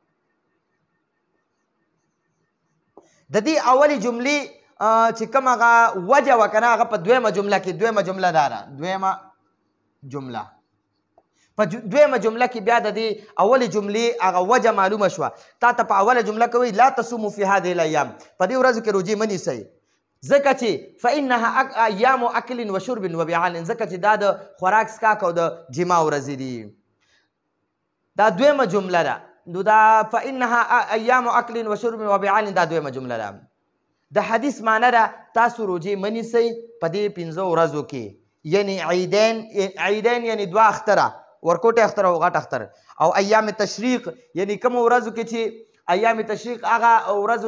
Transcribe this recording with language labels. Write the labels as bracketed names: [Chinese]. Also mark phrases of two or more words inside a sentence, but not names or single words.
[Pashto] د دې اولې جملې چې کوم هغه وجه وه که نه هغه په دویمه جمله کې دویمه جمله دا ده دویمه جمله په دویمه جمله کې بیا د دې اولې جملې هغه وجه معلومه شوه تا ته په اوله جمله کې وایي [Arabic] لا تصوموا فی هذه الایام [Pashto] په دې ورځو کې روجې مه نیسئ ځکه چې [Arabic] فانها ایام اکل و شرب و بعال [Pashto] ځکه چې دا د خوراک څښاک او د جما ورځې دي دا دویمه جمله ده نو دا [Arabic] فانها ایام اکل و شرب و بعال [Pashto] دا دویمه جمله ده د حدیث معنی ده تاسو روجې مه نیسئ په دې 15 ورځو کې یعنی عیدین یعنی دوه اختره ورکوټه اختر او غټ اختر او [Arabic] ایام تشریق [Pashto] یعنی کوم ورځو کې چې [Arabic] ایام تشریق [Pashto] هغه ورځو